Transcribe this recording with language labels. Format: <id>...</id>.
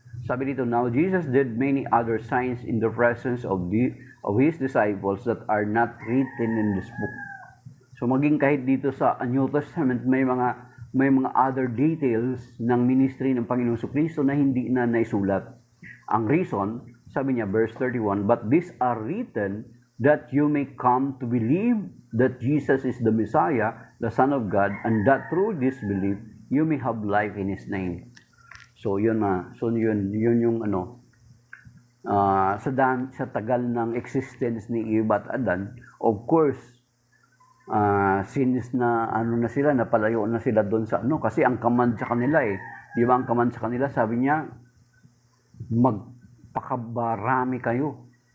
<tl>Sabi dito,</tl> <en>now Jesus did many other signs in the presence of his disciples that are not written in this book.</en> <tl>So maging kahit dito sa New Testament, may mga</tl> <en>other details</en> <tl>ng ministry ng Panginoong Kristo na hindi na naisulat.</tl> <en>Ang reason,</en> <tl>sabi niya,</tl> <en>verse 31, but these are written that you may come to believe that Jesus is the Messiah, the Son of God, and that through this belief, you may have life in His name.</en> <tl>So yun yung sa tagal ng existence ni Eva at Adan,</tl> <en>of course,</en> <tl>since na na sila, napalayo na sila doon sa kasi ang command sa kanila di ba ang command sa kanila, sabi niya, magpakabarami kayo.</tl>